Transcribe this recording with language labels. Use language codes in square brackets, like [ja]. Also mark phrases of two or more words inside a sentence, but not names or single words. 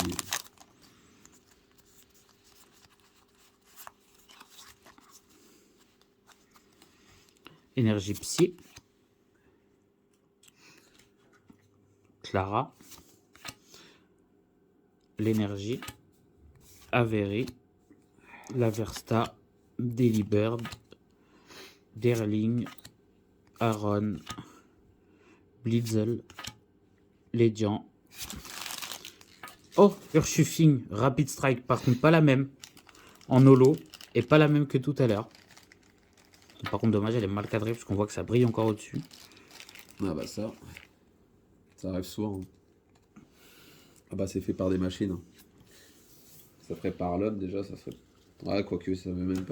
[fr] Énergie Psy. Clara. L'énergie. Avery. Laversta. Delibird. Derling. Aaron. Blitzel. Lédian. Oh, Urshiffing. Rapid Strike. Par contre, pas la même. En holo. Et pas la même que tout à l'heure. Par contre, dommage, elle est mal cadrée parce qu'on voit que ça brille encore au-dessus. Ah bah ça arrive souvent. Hein. Ah bah c'est fait par des machines. Hein. Ça ferait par l'homme déjà, ça serait... Ouais, quoique ça veut même pas...